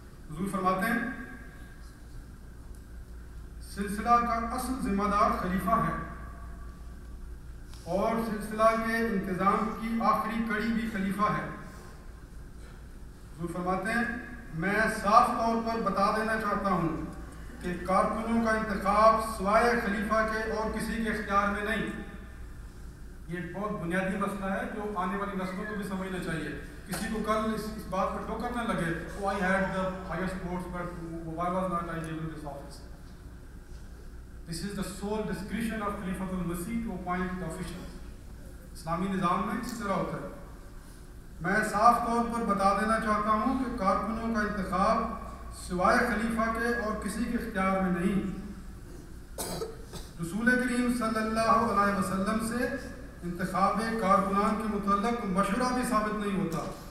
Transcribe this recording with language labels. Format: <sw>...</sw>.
<ur>حضور فرماتے ہیں سلسلہ کا اصل ذمہ دار خلیفہ ہے, اور سلسلہ کے انتظام کی آخری کڑی بھی خلیفہ ہے. حضور فرماتے ہیں میں صاف طور پر بتا دینا چاہتا ہوں کہ کارکنوں کا انتخاب سوائے خلیفہ کے اور کسی کے اختیار میں نہیں. یہ ایک بہت بنیادی مسئلہ ہے جو آنے والی نسلوں کو بھی سمجھنا چاہیے. کسی کو کل اس بات پر ٹھوکر نہ لگے</ur> <en>oh, I had the highest votes but why was not I given this office. This is the sole discretion of Khalifatul Masih to appoint the officials.</en> <ur>اسلامی نظام میں اس طرح ہوتا ہے. میں صاف طور پر بتا دینا چاہتا ہوں کہ کارکنوں کا انتخاب سوائے خلیفہ کے اور کسی کے اختیار میں نہیں. رسول کریم صلی اللہ علیہ وسلم سے انتخاب کارکنان کے متعلق مشورہ بھی ثابت نہیں ہوتا.</ur>